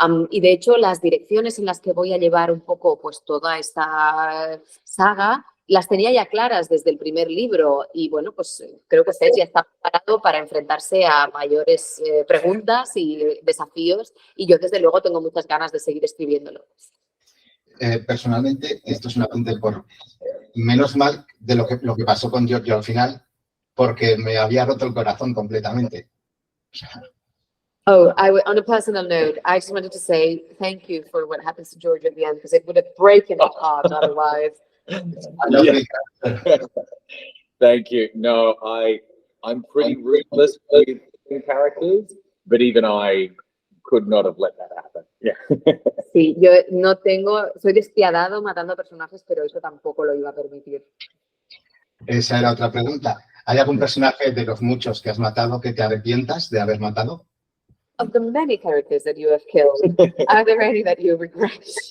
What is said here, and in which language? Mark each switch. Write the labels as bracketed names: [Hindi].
[Spanish] Y de hecho, las direcciones en las que voy a llevar un poco pues toda esta saga las tenía ya claras desde el primer libro y bueno, pues creo que Fetch ya está preparado para enfrentarse a mayores preguntas y desafíos y yo desde luego tengo muchas ganas de seguir escribiéndolo. Personalmente, esto es un apunte por menos mal de lo que pasó con Giorgio al final, porque me había roto el corazón completamente. [English] Oh, on a personal note, I just wanted to say thank you for what happens to George at the end, because it would have broken his heart otherwise. Thank you. No, I'm pretty ruthless with characters, but even I could not have let that happen. Yeah. [Spanish] Sí, yo no soy despiadado matando personajes, pero eso tampoco lo iba a permitir. Esa era otra pregunta. ¿Hay algún personaje de los muchos que has matado que te arrepientas de haber matado? [English] Of the many characters that you have killed, are there any that you regret?